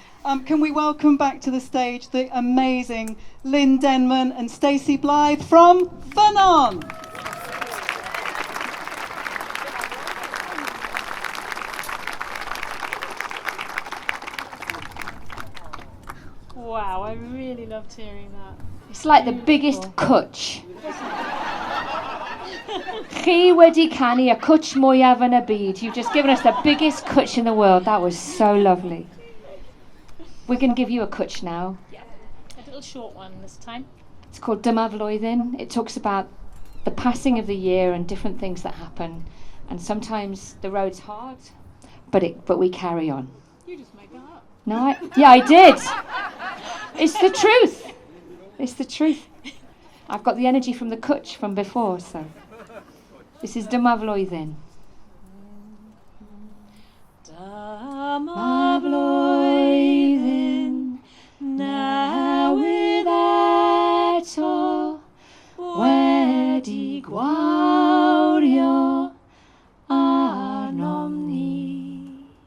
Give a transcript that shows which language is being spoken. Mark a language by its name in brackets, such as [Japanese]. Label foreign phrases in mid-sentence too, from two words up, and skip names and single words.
[English] Can we welcome back to the stage the amazing Lynn Denman and Stacey Blythe from Funon? Wow, I really loved hearing that. It's like the biggest cwtch. [Welsh] Chi wedi canu y cwtch mwyaf yn y byd. [English] You've just given us the biggest cwtch in the world. That was so lovely. We're going to give you a cwtch now. A little short one this time. It's called Dyma Flwyddyn. It talks about the passing of the year and different things that happen. And sometimes the road's hard, but we carry on. You just make that up. No, I did. It's the truth. It's the truth. I've got the energy from the cwtch from before, so. This is Dyma Flwyddyn. [Welsh] Dyma flwyddyn newydd eto wedi gwawrio arnom ni.